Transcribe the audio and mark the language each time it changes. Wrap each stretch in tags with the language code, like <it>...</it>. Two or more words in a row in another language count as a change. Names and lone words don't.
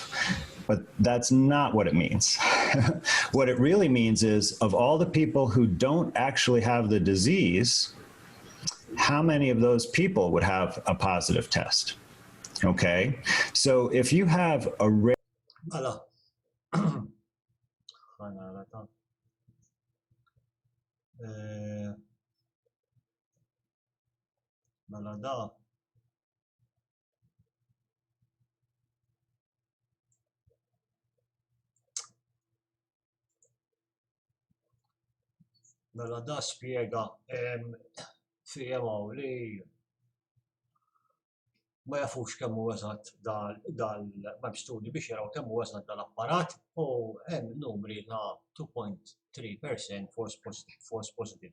<en>But that's not what it means. What it really means is, of all the people who don't actually have the disease, how many of those people would have a positive test? Okay, so if you have a rare...</en> <mt>Mela. Mela da. Mela da spiega fihemaw li ma jafux kemm hu eżatt dal studi biex jaraw kemm hu eżatt dal-apparat u hemm numri ta' 2.3%</mt> <en>false positive.</en>